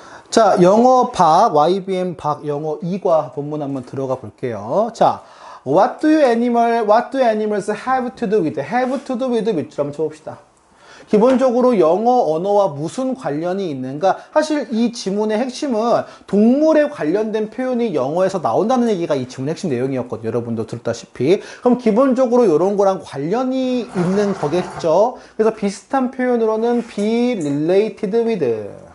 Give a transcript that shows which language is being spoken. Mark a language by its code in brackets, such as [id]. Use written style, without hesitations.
[ko] 자, 영어 박, YBM 박, 영어 2과 본문 한번 들어가 볼게요. [en] 자, what do animals have to do with? [ko] have to do with 밑줄 한번 쳐봅시다. 기본적으로 영어 언어와 무슨 관련이 있는가? 사실 이 지문의 핵심은 동물에 관련된 표현이 영어에서 나온다는 얘기가 이 지문의 핵심 내용이었거든요. 여러분도 들었다시피. 그럼 기본적으로 이런 거랑 관련이 있는 거겠죠. 그래서 비슷한 표현으로는 [en] be related with.